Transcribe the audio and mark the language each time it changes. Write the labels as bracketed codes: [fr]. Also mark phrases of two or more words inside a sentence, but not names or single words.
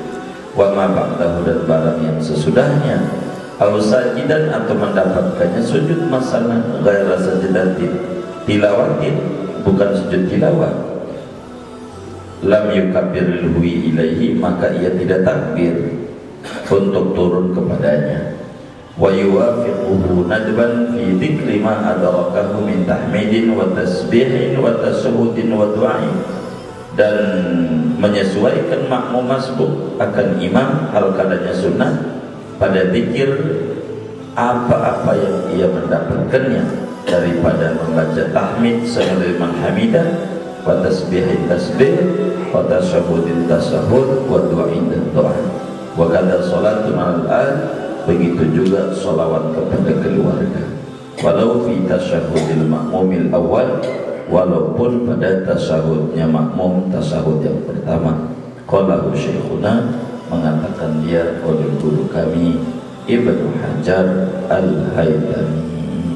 [ar] وما بعده, [id] dan barang yang sesudahnya, [ar] أو ساجدا, [id] atau mendapatkannya sujud masalah [ar] غير سجدة تلاوة, [id] bukan sujud tilawat, [ar] لم يكبر للهوي إليه, [id] maka ia tidak takbir untuk turun kepadanya. [ar] ويوافقه ندبا في ذكر ما أدركه من تحميد وتسبيح وتشهد ودعاء, [id] dan menyesuaikan makmum masbuk akan imam hal kadanya sunnah pada zikir apa-apa yang ia mendapatkannya daripada membaca tahmid sambil hamidah, [ar] وتسبيح تسبيح وتشهد تشهد ودعاء [id] dan doa. [ar] وكذا صلاة الآن, [id] begitu juga salawat kepada keluarga. [ar] ولو في تشهد المأموم الأول, [id] walaupun pada tasahudnya makmum, tasahud yang pertama. [ar] قاله شيخنا, [id] mengatakan dia oleh guru kami Ibnu Hajar Al-Haytami.